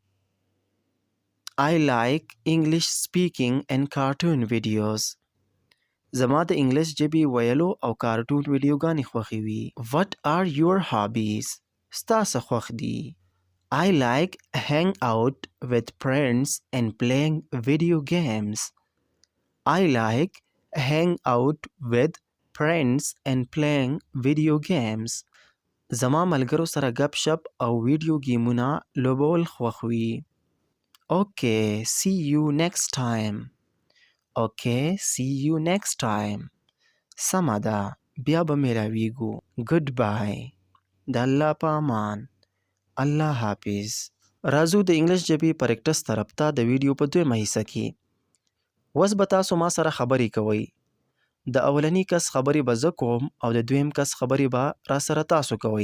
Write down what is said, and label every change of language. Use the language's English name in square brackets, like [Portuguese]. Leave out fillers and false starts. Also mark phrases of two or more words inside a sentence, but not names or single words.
[English] I like English speaking and cartoon videos. [Pashto] زما د انګلیس ژبې ویلو او کارټون ویډیوګانې خوښوي. [English] What are your hobbies? [Pashto] ستا څه خوښ دي؟ [English] I like hang out with friends and playing video games. I like hang out with friends and playing video games. [Pashto] زما ملګرو سره ګپ شپ او ویډیو گیمونه لوبول خوښوي. [English] Okay, see you next time. Okay, see you next time. [Pashto] سمه ده. بیا به میلاویږو. Goodbye. د الله په امان. الله حافظ. راځو د انګلیس ژبې پریکټس طرف ته د ویډیو په دویمه حصه کې. اوس به تاسو ما سره خبرې کوئ. د اولني کس خبرې به زه کوم او د دویم کس خبرې به را سره تاسو کوئ.